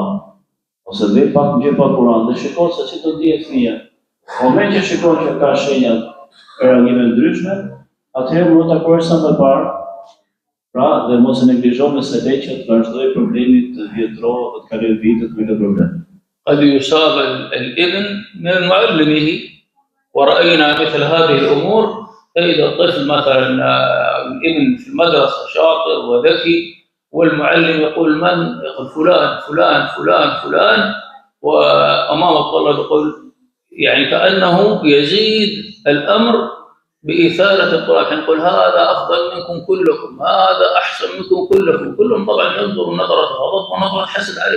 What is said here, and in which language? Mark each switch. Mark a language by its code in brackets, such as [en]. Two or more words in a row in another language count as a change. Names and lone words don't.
[sq] Ose dhe pak gjë pa Kur'an, dhe shikon se si do dihet fëmia. Moment që shikon që ka shenja reagime ndryshme, atëherë mund ta kurrësh sa më parë, pra dhe mos e neglizho nëse le që të vazhdoj problemi të vjetrohet dhe të kalojë vitet me këtë problem. [ar] قد يصاب الابن من معلمه، ورأينا مثل هذه الأمور. تجد الطفل مثلا الابن في المدرسة شاطر وذكي، والمعلم يقول من؟ يقول فلان فلان فلان فلان، وأمام الطلاب يقول يعني كأنه يزيد الأمر بإثارة الطلاب، يقول هذا أفضل منكم كلكم، هذا أحسن منكم كلكم، كلهم طبعا ينظر نظرة غضب ونظرة حسد عليه.